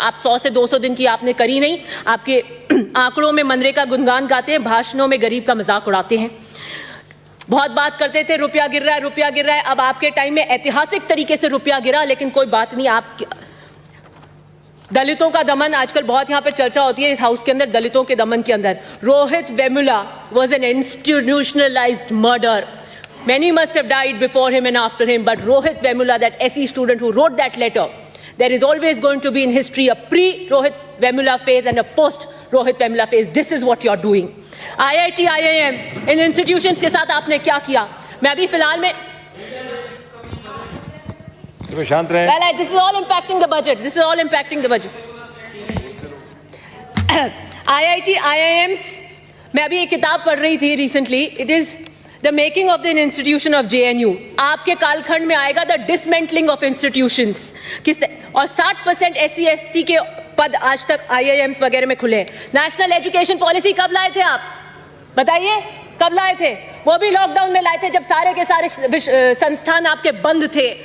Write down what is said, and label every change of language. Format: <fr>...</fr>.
<hi>आप 100 से 200 दिन की आपने करी नहीं, आपके आंकड़ों में मनरेगा गुणगान गाते हैं, भाषणों में गरीब का मजाक उड़ाते हैं। बहुत बात करते थे रुपया गिर रहा है, रुपया गिर रहा है। अब आपके टाइम में ऐतिहासिक तरीके से रुपया गिरा, लेकिन कोई बात नहीं। आप दलितों का दमन आजकल बहुत यहाँ पर चर्चा होती है इस हाउस के अंदर, दलितों के दमन के अंदर।</hi> <en>Rohit Vemula was an institutionalized murder. Many must have died before him and after him, but Rohit Vemula, that SE student who wrote that letter, there is always going to be in history a pre-Rohit Vemula phase and a post-Rohit Vemula phase. This is what you're doing.</en> <hi>IIT, IIM, in institutions के साथ आपने क्या किया? मैं अभी फिलहाल में शांत रहे।</hi> <en>Well, this is all impacting the budget. This is all impacting the budget.</en> <hi>IIT, IIMs, मैं अभी एक किताब पढ़ रही थी recently.</hi> <en>It is the making of the institution of JNU.</en> <hi>आपके कालखंड में आएगा</hi> <en>the dismantling of institutions.</en> <hi>और 60% SC ST के पद आज तक IIMs वगैरह में खुले। नेशनल एजुकेशन पॉलिसी कब लाए थे आप? बताइए कब लाए थे? वो भी लॉकडाउन में लाए थे जब सारे के सारे संस्थान आपके बंद थे।</hi>